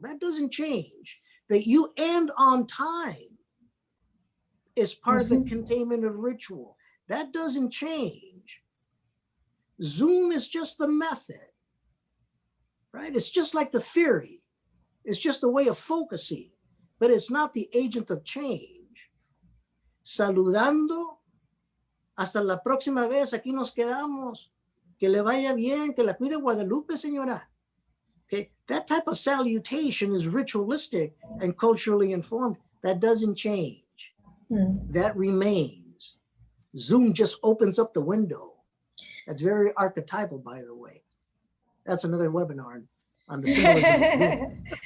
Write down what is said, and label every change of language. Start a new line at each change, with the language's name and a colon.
English: That doesn't change. That you end on time is part of the containment of ritual. That doesn't change. Zoom is just the method, right? It's just like the theory. It's just a way of focusing, but it's not the agent of change.
Spanish: Saludando, hasta la próxima vez, aquí nos quedamos. Que le vaya bien, que la cuide Guadalupe, señora.
English: Okay, that type of salutation is ritualistic and culturally informed. That doesn't change. That remains. Zoom just opens up the window. That's very archetypal, by the way. That's another webinar on the symbolism of Zoom.